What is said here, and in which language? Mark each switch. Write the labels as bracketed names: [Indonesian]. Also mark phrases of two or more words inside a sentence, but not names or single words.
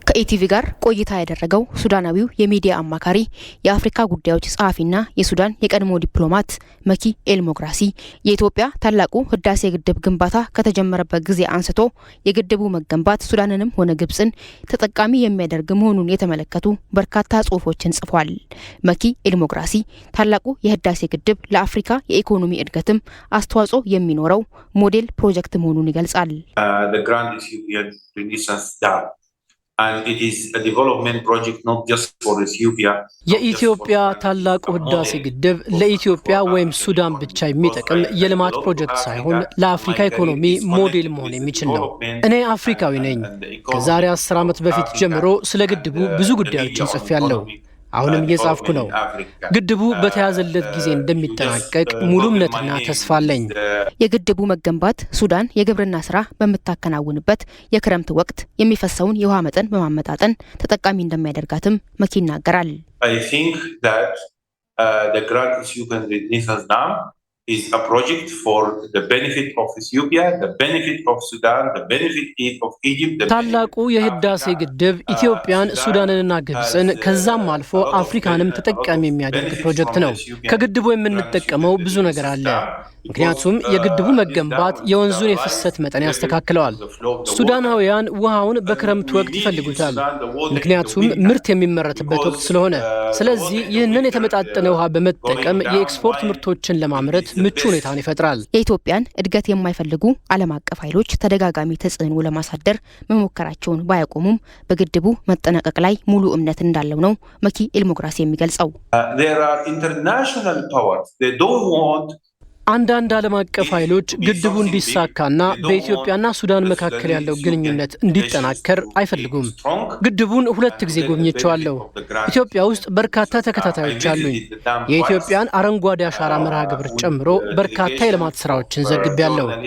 [Amharic] ከኢቲቪ ጋር ቆይታ ያደረገው ሱዳናዊው የሚዲያ አማካሪ የአፍሪካ ጉዳዮች ጸሐፊና የሱዳን የቀድሞ ዲፕሎማት መኪ ኤልሞግራሲ የኢትዮጵያ ታላቁ ህዳሴ ግድብ ግንባታ ከተጀመረበት ጊዜ አንስቶ የግድቡ መገንባት ሱዳንንም ሆነ ግብጽን ተጠቃሚ የሚያደርግ መሆኑን የተመለከቱ በርካታ ጽሁፎችን ጽፏል። መኪ ኤልሞግራሲ ታላቁ የህዳሴ ግድብ ለአፍሪካ የኢኮኖሚ እድገትም አስተዋጽኦ የሚኖረው ሞዴል ፕሮጀክት መሆኑን ይገልጻል። [English] And it is a development project not just for Ethiopia. [Amharic] የኢትዮጵያ ታላቁ ህዳሴ ግድብ ለኢትዮጵያ ወይም ሱዳን ብቻ የሚጠቅም የልማት ፕሮጀክት ሳይሆን ለአፍሪካ ኢኮኖሚ ሞዴል መሆን የሚችል ነው። እኔ አፍሪካዊ ነኝ። ከዛሬ 10 ዓመት በፊት ጀምሮ ስለ ግድቡ ብዙ ጉዳዮችን ጽፌያለሁ። አሁንም እየጻፍኩ ነው። ግድቡ በተያዘለት ጊዜ እንደሚጠናቀቅ ሙሉ እምነትና ተስፋ አለኝ። የግድቡ መገንባት ሱዳን የግብርና ስራ በምታከናውንበት የክረምት ወቅት የሚፈሰውን የውሃ መጠን በማመጣጠን ተጠቃሚ እንደሚያደርጋትም መኪ ይናገራል። [English] I think that the Grand Ethiopian Renaissance Dam is a project for the benefit of Ethiopia, the benefit of Sudan, the benefit of Egypt. [Amharic] ታላቁ የህዳሴ ግድብ ኢትዮጵያን፣ ሱዳንንና ግብጽን ከዛም አልፎ አፍሪካንም ተጠቃሚ የሚያደርግ ፕሮጀክት ነው። ከግድቡ የምንጠቀመው ብዙ ነገር አለ። ምክንያቱም የግድቡ መገንባት የወንዙን የፍሰት መጠን ያስተካክለዋል። ሱዳናውያን ውሃውን በክረምት ወቅት ይፈልጉታል፣ ምክንያቱም ምርት የሚመረትበት ወቅት ስለሆነ። ስለዚህ ይህንን የተመጣጠነ ውሃ በመጠቀም የኤክስፖርት ምርቶችን ለማምረት ምቹ ሁኔታን ይፈጥራል። የኢትዮጵያን እድገት የማይፈልጉ ዓለም አቀፍ ኃይሎች ተደጋጋሚ ተጽዕኖ ለማሳደር መሞከራቸውን ባያቆሙም በግድቡ መጠናቀቅ ላይ ሙሉ እምነት እንዳለው ነው መኪ ኤልሞግራሲ የሚገልጸው። [English] There are international powers. They don't want [Amharic] አንዳንድ ዓለም አቀፍ ኃይሎች ግድቡ እንዲሳካና በኢትዮጵያና ሱዳን መካከል ያለው ግንኙነት እንዲጠናከር አይፈልጉም። ግድቡን 2 ጊዜ ጎብኝቼዋለሁ። ኢትዮጵያ ውስጥ በርካታ ተከታታዮች አሉኝ። የኢትዮጵያን አረንጓዴ አሻራ መርሃ ግብር ጨምሮ በርካታ የልማት ስራዎችን ዘግቤያለሁ።